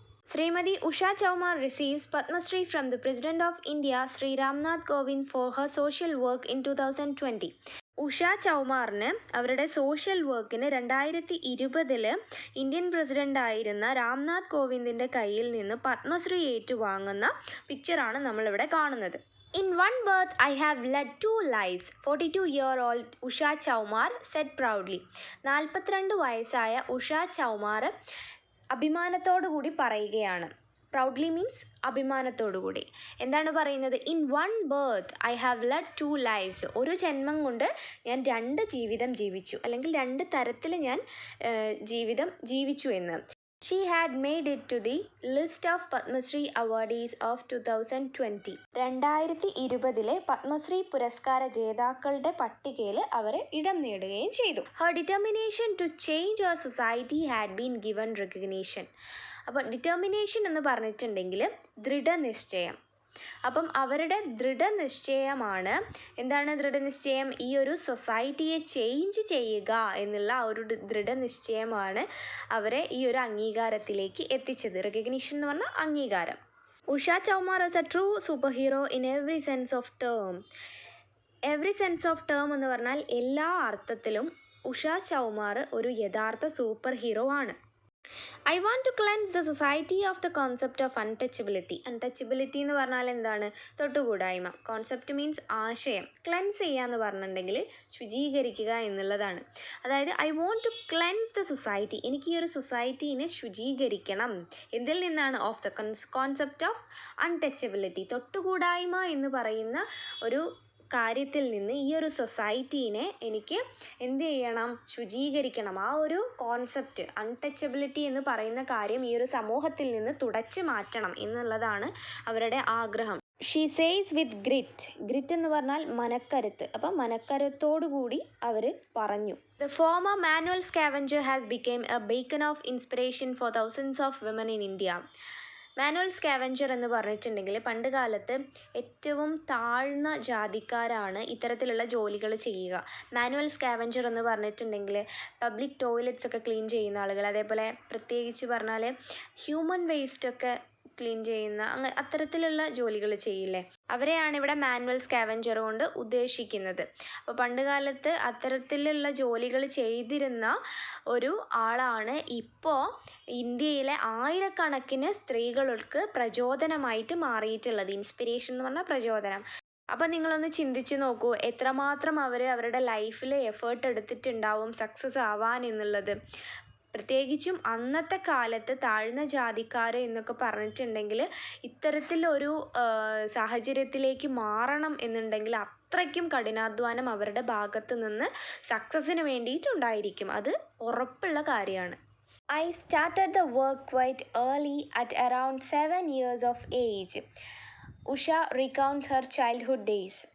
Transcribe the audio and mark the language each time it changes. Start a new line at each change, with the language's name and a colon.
English: Shrimati Usha Chaumar receives Padmashri from the president of India Shri Ramnath Kovind for her social work in 2020.
Malayalam: Usha ചൗമാറിന് അവരുടെ social വർക്കിന് 2020 Indian പ്രസിഡൻ്റായിരുന്ന Ramnath കോവിന്ദിൻ്റെ കയ്യിൽ നിന്ന് പത്മശ്രീ ഏറ്റുവാങ്ങുന്ന പിക്ചറാണ് നമ്മളിവിടെ കാണുന്നത്.
English: In one birth, I have led 2 lives, 42-year-old Usha Chaumar said proudly.
Malayalam: 42 വയസ്സായ ഉഷ ചൗമാർ അഭിമാനത്തോടു കൂടി പറയുകയാണ്. പ്രൗഡ്ലി മീൻസ് അഭിമാനത്തോടു കൂടി. എന്താണ് പറയുന്നത്?
English: In one birth I have led 2 lives.
Malayalam: ഒരു ജന്മം കൊണ്ട് ഞാൻ 2 ജീവിതം ജീവിച്ചു, അല്ലെങ്കിൽ 2 തരത്തിൽ ഞാൻ ജീവിതം ജീവിച്ചു എന്ന്.
English: She had made it to the list of Padmasri awardees of 2020.
Malayalam: 2020 Padmashri പുരസ്കാര ജേതാക്കളുടെ പട്ടികയിൽ അവർ ഇടം നേടുകയും ചെയ്തു.
English: Her determination to change our society had been given recognition.
Malayalam: അപ്പോൾ ഡിറ്റർമിനേഷൻ എന്ന് പറഞ്ഞിട്ടുണ്ടെങ്കിൽ ദൃഢനിശ്ചയം. അപ്പം അവരുടെ ദൃഢനിശ്ചയമാണ്. എന്താണ് ദൃഢനിശ്ചയം? ഈ ഒരു സൊസൈറ്റിയെ ചേഞ്ച് ചെയ്യുക എന്നുള്ള ആ ഒരു ദൃഢനിശ്ചയമാണ് അവരെ ഈ ഒരു അംഗീകാരത്തിലേക്ക് എത്തിച്ചത്. റെക്കഗ്നിഷൻ എന്ന് പറഞ്ഞാൽ അംഗീകാരം.
English: Usha Chaumar is a true super hero in every sense of term. Every sense of term
Malayalam: എന്ന് പറഞ്ഞാൽ എല്ലാ അർത്ഥത്തിലും ഉഷ ചൗമാർ ഒരു യഥാർത്ഥ സൂപ്പർ ഹീറോ ആണ്.
English: I want to cleanse the society of the concept of untouchability.
Malayalam: Untouchability എന്ന് പറഞ്ഞാൽ എന്താണ്? തൊട്ടുകൂടായ്മ. കോൺസെപ്റ്റ് മീൻസ് ആശയം. ക്ലെൻസ് ചെയ്യുക എന്ന് പറഞ്ഞിട്ടുണ്ടെങ്കിൽ ശുചീകരിക്കുക എന്നുള്ളതാണ്. അതായത്
English: I want to cleanse the society.
Malayalam: എനിക്ക് ഈ ഒരു സൊസൈറ്റീനെ ശുചീകരിക്കണം. എന്തിൽ നിന്നാണ്?
English: Of the concept of untouchability.
Malayalam: തൊട്ടുകൂടായ്മ എന്ന് പറയുന്ന ഒരു കാര്യത്തിൽ നിന്ന് ഈ ഒരു സൊസൈറ്റീനെ എനിക്ക് എന്ത് ചെയ്യണം? ശുചീകരിക്കണം. ആ ഒരു കോൺസെപ്റ്റ് അൺടച്ചബിലിറ്റി എന്ന് പറയുന്ന കാര്യം ഈ ഒരു സമൂഹത്തിൽ നിന്ന് തുടച്ചു മാറ്റണം എന്നുള്ളതാണ് അവരുടെ ആഗ്രഹം.
English: she says with grit
Malayalam: എന്ന് പറഞ്ഞാൽ മനക്കരുത്ത്. അപ്പം മനക്കരുത്തോടു കൂടി അവർ പറഞ്ഞു.
English: The former manual scavenger has become a beacon of inspiration for thousands of women in India.
Malayalam: Manual scavenger എന്ന് പറഞ്ഞിട്ടുണ്ടെങ്കിൽ പണ്ട് കാലത്ത് ഏറ്റവും താഴ്ന്ന ജാതിക്കാരാണ് ഇത്തരത്തിലുള്ള ജോലികൾ ചെയ്യുക. മാനുവൽ സ്കാവഞ്ചർ എന്ന് പറഞ്ഞിട്ടുണ്ടെങ്കിൽ പബ്ലിക് ടോയ്ലറ്റ്സ് ഒക്കെ ക്ലീൻ ചെയ്യുന്ന ആളുകൾ, അതേപോലെ പ്രത്യേകിച്ച് പറഞ്ഞാൽ ഹ്യൂമൻ വേസ്റ്റ് ഒക്കെ ക്ലീൻ ചെയ്യുന്ന അത്തരത്തിലുള്ള ജോലികൾ ചെയ്യില്ലേ, അവരെയാണ് ഇവിടെ മാനുവൽ സ്കാവഞ്ചർ കൊണ്ട് ഉദ്ദേശിക്കുന്നത്. അപ്പോൾ പണ്ട് കാലത്ത് അത്തരത്തിലുള്ള ജോലികൾ ചെയ്തിരുന്ന ഒരു ആളാണ് ഇപ്പോൾ ഇന്ത്യയിലെ ആയിരക്കണക്കിന് സ്ത്രീകൾക്ക് പ്രചോദനമായിട്ട് മാറിയിട്ടുള്ളത്. ഇൻസ്പിരേഷൻ എന്ന് പറഞ്ഞാൽ പ്രചോദനം. അപ്പം നിങ്ങളൊന്ന് ചിന്തിച്ച് നോക്കൂ, എത്രമാത്രം അവർ അവരുടെ ലൈഫിൽ എഫേർട്ട് എടുത്തിട്ടുണ്ടാവും സക്സസ് ആവാൻ എന്നുള്ളത്. പ്രത്യേകിച്ചും അന്നത്തെ കാലത്ത് താഴ്ന്ന ജാതിക്കാർ എന്നൊക്കെ പറഞ്ഞിട്ടുണ്ടെങ്കിൽ ഇത്തരത്തിലൊരു സാഹചര്യത്തിലേക്ക് മാറണം എന്നുണ്ടെങ്കിൽ അത്രയ്ക്കും കഠിനാധ്വാനം അവരുടെ ഭാഗത്ത് നിന്ന് സക്സസ്സിന് വേണ്ടിയിട്ടുണ്ടായിരിക്കും. അത് ഉറപ്പുള്ള കാര്യമാണ്.
English: I started the work quite early at around 7 years of age. Usha recounts her childhood days.